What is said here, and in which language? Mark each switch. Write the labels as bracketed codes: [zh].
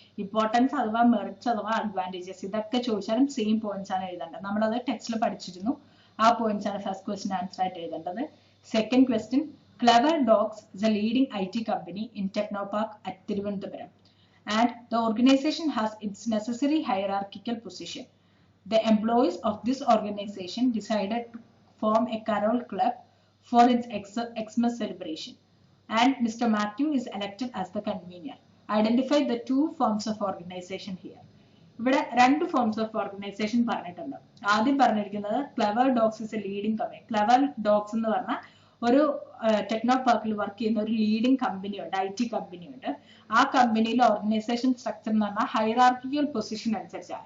[ml] Importance അഥവാ merits അഥവാ advantages ഇതൊക്കെ ചോദിച്ചാലും സെയിം പോയിന്റ്സ് ആണ് എഴുതേണ്ടത്. നമ്മളത് ടെക്സ്റ്റിൽ പഠിച്ചിരുന്നു. ആ പോയിന്റ്സ് ആണ് ഫസ്റ്റ് ക്വസ്റ്റ്യൻ ആൻസർ ആയിട്ട് എഴുതേണ്ടത്. [en] Second question, Clever Dogs is a leading IT company in Technopark at Thiruvananthapuram and the organization has its necessary hierarchical position. The employees of this organization decided to form a carol club for its Xmas celebration and Mr. Matthew is elected as the convener. Identify the 2 forms of organization here. [ml] ഇവിടെ 2 forms of organisation പറഞ്ഞിട്ടുണ്ട്. ആദ്യം പറഞ്ഞിരിക്കുന്നത് [en] Clever Dogs is a leading company. [ml] Clever dogs എന്ന് പറഞ്ഞാൽ ഒരു techno പാർക്കിൽ work ചെയ്യുന്ന ഒരു ലീഡിംഗ് കമ്പനി ഉണ്ട്, IT കമ്പനി ഉണ്ട്. ആ കമ്പനിയിലെ ഓർഗനൈസേഷൻ സ്ട്രക്ചർ എന്ന് പറഞ്ഞാൽ ഹൈറാർക്കിക്കൽ പൊസിഷൻ അനുസരിച്ചാണ്.